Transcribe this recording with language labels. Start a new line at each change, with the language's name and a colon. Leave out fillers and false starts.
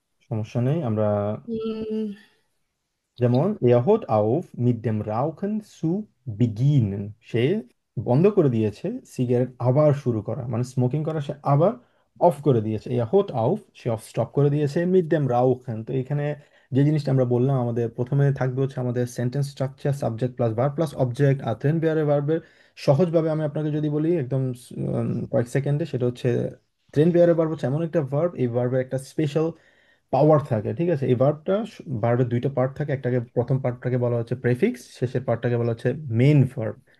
Bangla: সমস্যা নেই, আমরা উম, যেমন
German: er hört auf mit dem Rauchen zu beginnen,
Bangla: সে বন্ধ করে দিয়েছে সিগারেট আবার শুরু করা, মানে স্মোকিং করা সে আবার অফ করে দিয়েছে।
German: er hört auf
Bangla: say of stop করে দিয়েছে
German: mit dem Rauchen।
Bangla: তো এখানে যে জিনিসটা আমরা বললাম, আমাদের প্রথমে থাকবে হচ্ছে আমাদের sentence structure, subject plus verb plus object আর ট্রেন বিয়ারে ভার্বের। সহজভাবে আমি আপনাকে যদি বলি একদম কয়েক সেকেন্ডে, সেটা হচ্ছে ট্রেন বিয়ারে ভার্ব হচ্ছে এমন একটা ভার্ব, এই ভার্বের একটা স্পেশাল পাওয়ার থাকে, ঠিক আছে। এই ভার্বের দুইটা পার্ট থাকে, একটাকে প্রথম পার্টটাকে বলা হচ্ছে প্রেফিক্স, শেষের পার্টটাকে বলা হচ্ছে মেইন ভার্ব।